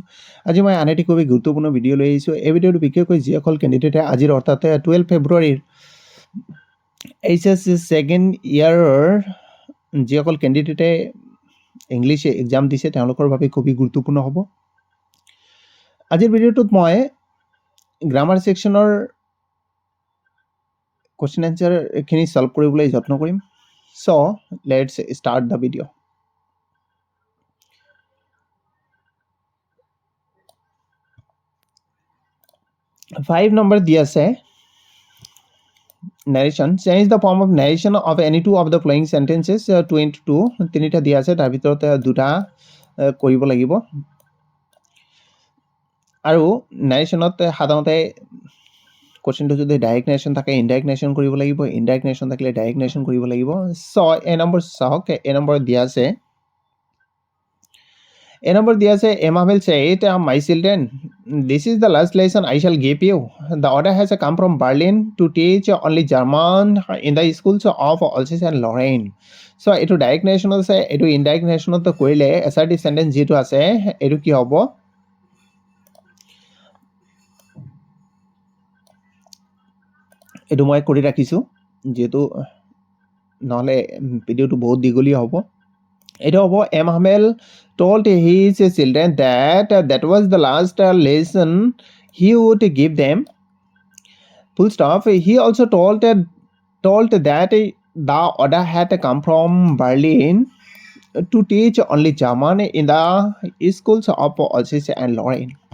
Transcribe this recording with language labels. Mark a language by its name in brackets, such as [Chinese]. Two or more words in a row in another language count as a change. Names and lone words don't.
[Assamese] আজি মই আন এটি খুবেই গুৰুত্বপূৰ্ণ ভিডিঅ' লৈ আহিছোঁ। এই ভিডিঅ'টো বিশেষকৈ যিসকল কেণ্ডিডেটে আজিৰ অৰ্থাৎ 12 ফেব্ৰুৱাৰীৰ HSC [English] second year [Assamese] যিসকল কেণ্ডিডেটে [English] English exam [Assamese] দিছে তেওঁলোকৰ বাবে খুবেই গুৰুত্বপূৰ্ণ হ'ব। আজিৰ ভিডিঅ'টোত মই [English] grammar section question answer solve [Assamese] কৰিবলৈ যত্ন কৰিম। [English] So let's start the video. Five number [Assamese] দিয়া আছে [English] narration change the form of narration of any two of the following sentences 2 into 2 [Assamese] তিনিটা দিয়া আছে তাৰ ভিতৰত দুটা কৰিব লাগিব আৰু narrationত সাধাৰণতে কোশ্চেনটো যদি [English] direct narration [Assamese] থাকে [English] indirect narration [Assamese] কৰিব লাগিব [English] indirect narration [Assamese] থাকিলে [English] direct narration [Assamese] কৰিব লাগিব [English] so A number [Assamese] চাওক এ নম্বৰ দিয়া আছে [English] A number [Assamese] দিয়া আছে [English] Emma will say it, my children, this is the last lesson I shall give you. The order has come from Berlin to teach only German in the schools of Alsace and Lorraine. [Assamese] So এটো [English] direct narration [Assamese] আছে এটো [English] indirect narration [Assamese] কৰিলে [English] assertive sentence [Assamese] যেটো আছে এটো কি হ'ব এটো মই কৰি ৰাখিছো যেটো নহলে ভিডিওটো বহুত দীঘলীয়া হ'ব [English] It over Emmanuel told his children that was the last lesson he would give them. Full stop. He also told that the order had come from Berlin to teach only German in the schools of Alsace and Lorraine.